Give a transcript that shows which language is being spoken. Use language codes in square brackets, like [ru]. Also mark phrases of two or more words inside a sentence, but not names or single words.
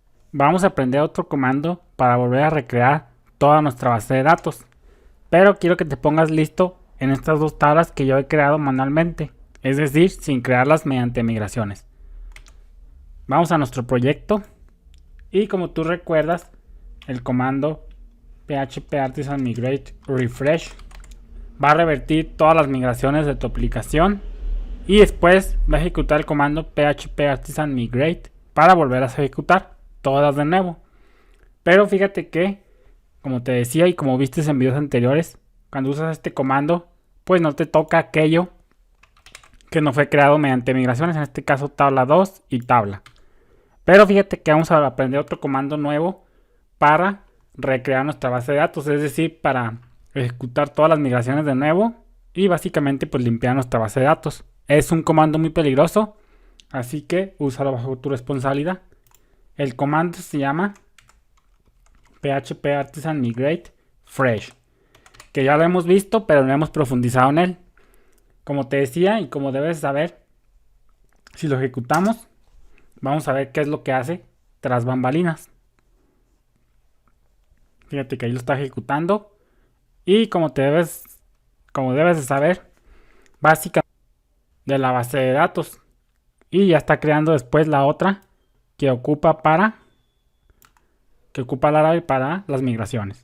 [es] vamos a aprender otro comando para volver a recrear toda nuestra base de datos. Pero quiero que te pongas listo en estas dos tablas que yo he creado manualmente, es decir, sin crearlas mediante migraciones. Vamos a nuestro proyecto y como tú recuerdas, el comando php artisan migrate refresh va a revertir todas las migraciones de tu aplicación y después va a ejecutar el comando php artisan migrate para volver a ejecutar todas de nuevo. Pero fíjate que, como te decía y como viste en videos anteriores, cuando usas este comando, pues no te toca aquello que no fue creado mediante migraciones, en este caso tabla 2 y tabla. Pero fíjate que vamos a aprender otro comando nuevo para recrear nuestra base de datos, es decir, para ejecutar todas las migraciones de nuevo y básicamente pues limpiar nuestra base de datos. Es un comando muy peligroso, así que úsalo bajo tu responsabilidad. El comando se llama php artisan migrate fresh, que ya lo hemos visto pero no hemos profundizado en él. Como te decía y como debes saber, si lo ejecutamos vamos a ver qué es lo que hace tras bambalinas. Fíjate que ahí lo está ejecutando y como debes de saber, básicamente de la base de datos, y ya está creando después la otra que ocupa Laravel para las migraciones.